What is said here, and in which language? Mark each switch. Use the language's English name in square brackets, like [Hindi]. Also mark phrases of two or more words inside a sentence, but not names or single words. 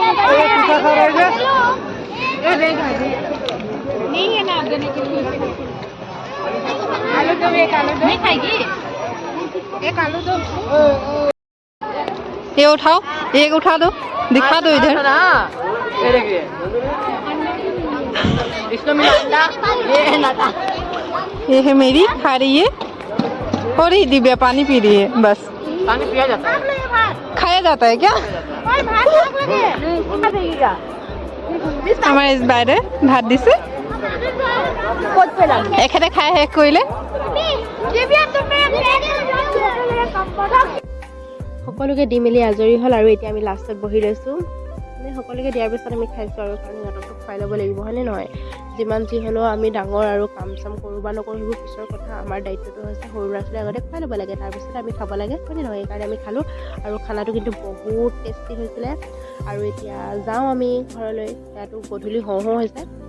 [Hindi] नहीं है ना देने के लिए आलू दो एक आलू दो नहीं खाएगी एक आलू दो ये उठाओ एक उठा दो दिखा दो इधर ये देखिए इसमें मिला अंडा ये है नाटा ये है मेरी खा रही है और ही दिव्या पानी पी रही है बस पानी पिया जाता है खाया जाता है क्या [Assamese] আমাৰ ইজ বাইৰে ভাত দিছে এখেতে খাই শেষ কৰিলে সকলোকে দি মেলি আজৰি হ'ল আৰু এতিয়া আমি লাষ্টত বহি লৈছোঁ মানে সকলোকে দিয়াৰ পিছত আমি খাইছোঁ আৰু কাৰণ সিহঁতকতো খুৱাই ল'ব লাগিব হয়নে নহয় যিমান যি হ'লেও আমি ডাঙৰ আৰু কাম চাম কৰোঁ বা নকৰোঁ সেইবোৰ পিছৰ কথা আমাৰ দায়িত্বটো হৈছে সৰু ল'ৰা ছোৱালীৰ আগতে খুৱাই ল'ব লাগে তাৰপিছত আমি খাব লাগে হয়নে নহয় সেইকাৰণে আমি খালোঁ আৰু খানাটো কিন্তু বহুত টেষ্টি হৈছিলে আৰু এতিয়া যাওঁ আমি ঘৰলৈ ইয়াতো গধূলি হওঁ হৈছে